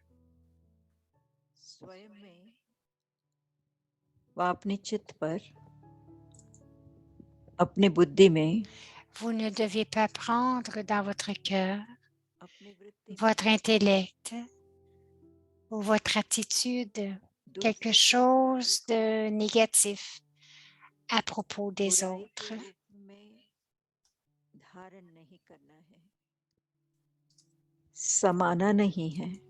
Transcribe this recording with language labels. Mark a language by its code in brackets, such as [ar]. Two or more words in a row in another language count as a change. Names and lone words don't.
[hi] स्वयं में व अपने चित्त पर अपने बुद्धि में [fr] Vous ne devez pas prendre dans votre cœur, [hi] अपने वृत्ति [fr] votre intellect ou votre attitude quelque chose de négatif à propos des autres. [hi] में धारण नहीं करना है समाना नहीं है